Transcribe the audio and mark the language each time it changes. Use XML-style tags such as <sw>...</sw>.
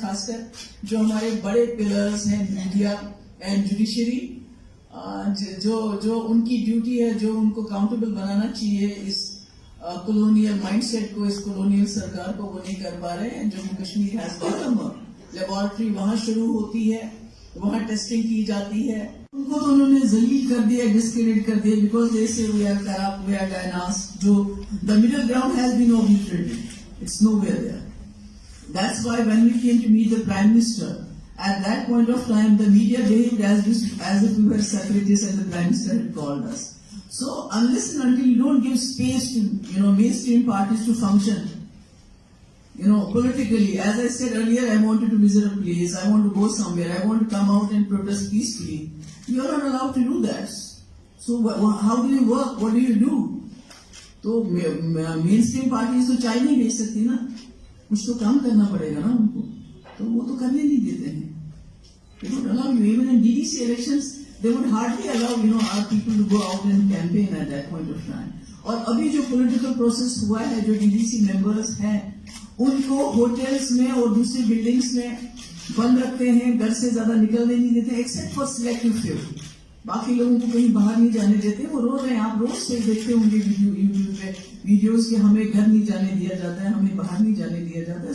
<ur>خاص کر جو ہمارے بڑے پلرز ہیں, میڈیا اینڈ جوڈیشری, جو ان کی ڈیوٹی ہے, جو ان کو اکاؤنٹیبل بنانا چاہیے اس کولونیل مائنڈ سیٹ کو, اس کولونیل سرکار کو, وہ نہیں کر پا رہے ہیں. Jammu Kashmir has become laboratory, وہاں شروع ہوتی ہے, وہاں ٹیسٹنگ کی جاتی ہے. ان کو تو انہوں نے ذلیل کر دیا, ڈسکریڈٹ کر دیا,</ur> <en>Because they say we are corrupt, we are dynasts. جو the middle ground has been obliterated. It's nowhere there. That's why when we came to meet the Prime Minister, at that point of time, the media behaved as if we were separatists and the Prime Minister had called us. So unless and until you don't give space to, mainstream parties to function, politically, as I said earlier, I wanted to visit a place, I want to go somewhere, I want to come out and protest peacefully. You are not allowed to do that. So how do you work? What do you do?</en> <ur>تو مین stream parties تو چائے نہیں بیچ سکتی نا, کچھ تو کام کرنا پڑے گا نا ان کو, تو وہ تو کرنے نہیں دیتے ہیں.</ur> <en>They don't allow you. Even in DDC elections, they would hardly allow our people to go out and campaign at that point of time.</en> <ur>اور ابھی جو پولیٹیکل پروسیس ہوا ہے, جو DDC ممبرز ہیں ان کو ہوٹلز میں اور دوسری بلڈنگز میں بند رکھتے ہیں, گھر سے زیادہ نکلنے نہیں دیتے,</ur> <en>Except for selective few.</en> <ur>باقی لوگوں کو کہیں باہر نہیں جانے دیتے. وہ رو رہے ہیں, آپ روز سے دیکھتے ہوں گے یوٹیوب پہ ویڈیوز کہ ہمیں گھر نہیں جانے دیا جاتا ہے, ہمیں باہر نہیں جانے دیا جاتا ہے.</ur>